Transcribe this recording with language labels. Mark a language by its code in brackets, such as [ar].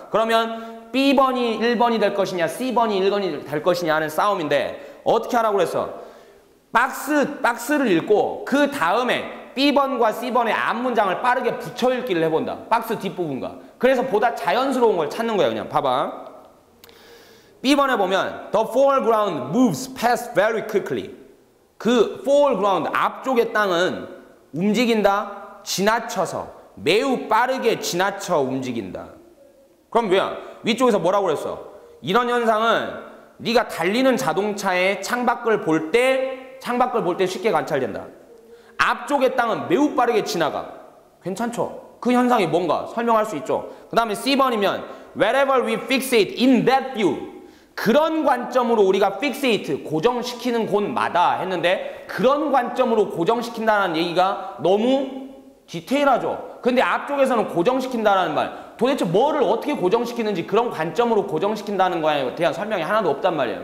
[ko] 그러면 B번이 1번이 될 것이냐 C번이 1번이 될 것이냐 하는 싸움인데 어떻게 하라고 그랬어? 박스를 읽고 그 다음에 B번과 C번의 앞문장을 빠르게 붙여 읽기를 해본다. 박스 뒷부분과. 그래서 보다 자연스러운 걸 찾는 거야. 그냥 봐봐. B번에 보면 [en] The foreground moves past very quickly. [ko] 그 foreground, 앞쪽의 땅은 움직인다. 지나쳐서. 매우 빠르게 지나쳐 움직인다. 그럼 뭐야? 위쪽에서 뭐라고 그랬어? 이런 현상은 네가 달리는 자동차의 창밖을 볼 때 쉽게 관찰된다. 앞쪽의 땅은 매우 빠르게 지나가. 괜찮죠? 그 현상이 뭔가 설명할 수 있죠. 그 다음에 C번이면 [en] Wherever we fixate in that view. [ko] 그런 관점으로 우리가 fixate, 고정시키는 곳마다 했는데 그런 관점으로 고정시킨다는 얘기가 너무 디테일하죠. 근데 앞쪽에서는 고정시킨다는 말, 도대체 뭐를 어떻게 고정시키는지 그런 관점으로 고정시킨다는 거에 대한 설명이 하나도 없단 말이에요.